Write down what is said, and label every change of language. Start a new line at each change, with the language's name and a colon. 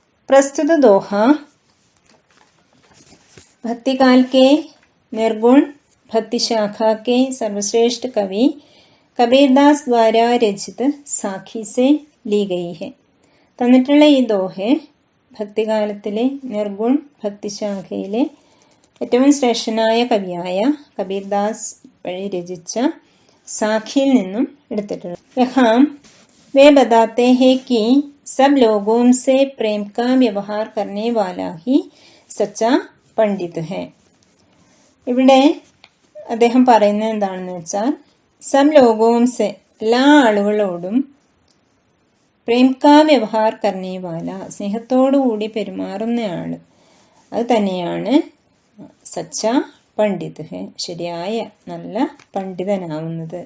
Malayalam: പ്രസ്തുത ദോഹ
Hindi: भक्तिकाल के निर्गुण भक्ति शाखा के सर्वश्रेष्ठ कवि कबीरदास द्वारा रचित साखी से ली गई है.
Malayalam: തന്നിട്ടുള്ള ഈ ദോഹ ഭക്തികാലത്തിലെ നിർഗുൺ ഭക്തിശാഖയിലെ ഏറ്റവും ശ്രേഷ്ഠനായ കവിയായ കബീർദാസ് വഴി രചിച്ച സാഖിയിൽ നിന്നും എടുത്തിട്ടുള്ളത്.
Hindi: യഹാം वे बताते हैं कि सब लोगों से प्रेम का व्यवहार करने वाला ही सच्चा പണ്ഡിത് ഹെ.
Malayalam: ഇവിടെ അദ്ദേഹം പറയുന്നത് എന്താണെന്ന് വെച്ചാൽ, സം ലോകവും സെ, എല്ലാ ആളുകളോടും,
Hindi: പ്രേം കാ വ്യവഹാർ കർണേ വാല,
Malayalam: സ്നേഹത്തോടു കൂടി പെരുമാറുന്നയാൾ, അത് തന്നെയാണ്
Hindi: സച്ച പണ്ഡിത് ഹെ,
Malayalam: ശരിയായ നല്ല പണ്ഡിതനാവുന്നത്.